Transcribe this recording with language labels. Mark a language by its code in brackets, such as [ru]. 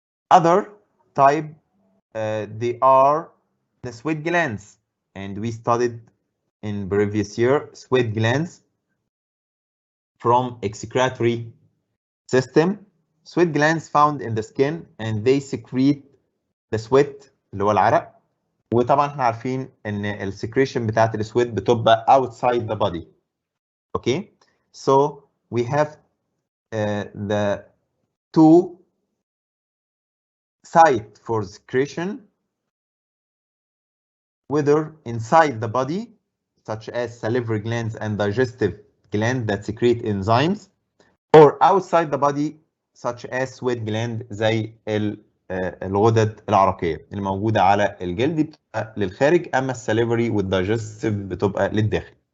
[en] Other type, they are the sweat glands, and we studied in previous year sweat glands from excretory system. Sweat glands found in the skin and they secrete the sweat [ar] اللي هو العرق. وطبعا احنا عارفين ان السكريشن بتاعت السويت بتبقى [en] outside the body. Okay, so we have the two site for secretion, whether inside the body, such as salivary glands and digestive glands that secrete enzymes, or outside the body, such as sweat gland [ar] زي الغدد العرقية اللي موجودة على الجلد بتبقى للخارج، أما السليفري والدايجستيف بتبقى للداخل.